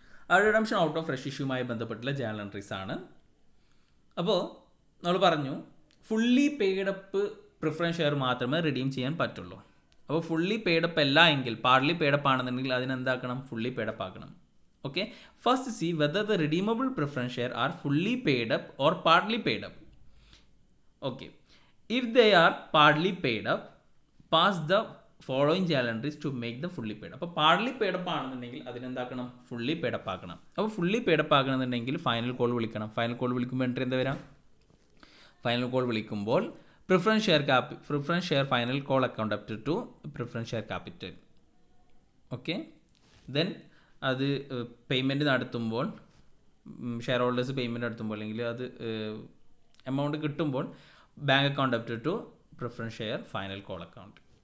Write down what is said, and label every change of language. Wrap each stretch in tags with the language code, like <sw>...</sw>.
<ml>ആ redemption out of fresh ഇഷ്യൂമായി ബന്ധപ്പെട്ടുള്ള journal entries ആണ്. അപ്പോൾ നമ്മൾ പറഞ്ഞു ഫുള്ളി പെയ്ഡപ്പ് പ്രിഫറൻസ് ഷെയർ മാത്രമേ റിഡീം ചെയ്യാൻ പറ്റുള്ളൂ. അപ്പോൾ ഫുള്ളി പെയ്ഡപ്പ് അല്ല എങ്കിൽ, പാർട്ലി പെയ്ഡപ്പ് ആണെന്നുണ്ടെങ്കിൽ അതിനെന്താക്കണം, ഫുള്ളി പെയ്ഡപ്പ് ആക്കണം.</ml> <en>Okay, first see whether the redeemable preference share are fully paid up or partly paid up. Okay, if they are partly paid up, pass the following journal entries to make them fully paid up.</en> <ml>അപ്പോൾ പാർട്ലി paid-up ആണെന്നുണ്ടെങ്കിൽ അതിനെന്താക്കണം, fully paid-up ആക്കണം. അപ്പോൾ fully paid-up ആക്കണമെന്നുണ്ടെങ്കിൽ final call വിളിക്കണം. Final call വിളിക്കുമ്പോൾ entry എന്താ വരാം, final call വിളിക്കുമ്പോൾ preference share final call account up to preference share capital. Okay, then അത് പേയ്മെൻറ്റ് നടത്തുമ്പോൾ, ഷെയർ ഹോൾഡേഴ്സ് പേയ്മെൻറ്റ് നടത്തുമ്പോൾ അല്ലെങ്കിൽ അത് എമൗണ്ട് കിട്ടുമ്പോൾ bank account up to preference share final call account.</ml>